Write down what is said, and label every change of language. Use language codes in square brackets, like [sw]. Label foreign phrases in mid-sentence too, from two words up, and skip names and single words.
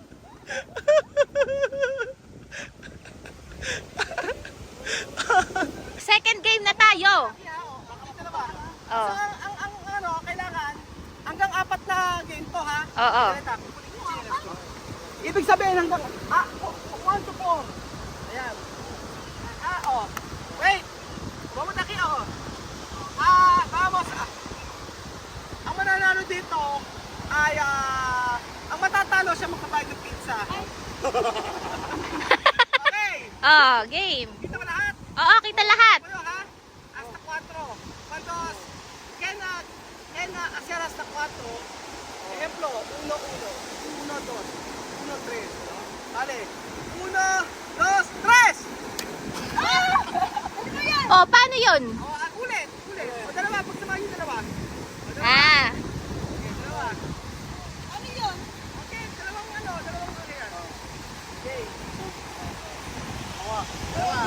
[en] Second game [tl] na tayo. Kailangan hanggang 4 na game to ha. Oo. Ibig sabihin hanggang 1 to 4. Ayan. Wait. [es] Vamos aquí vamos. [tl] Ang mananalo dito ay ang matatalo siya magbabayad ng pizza. Okay. Game. Kita ba lahat? Oo, kita lahat. Kayo ha? [es] Hasta 4. Cuando hacer hasta 4. Ejemplo, 1, 2, 3. Vale. 1, 2, 3. [tl] Paano yun? Ulit. Dalawa, pagsamahin yung dalawa. Ah. Okay, dalawa. Ano yun? Okay, dalawang yan. Okay. Dalawa.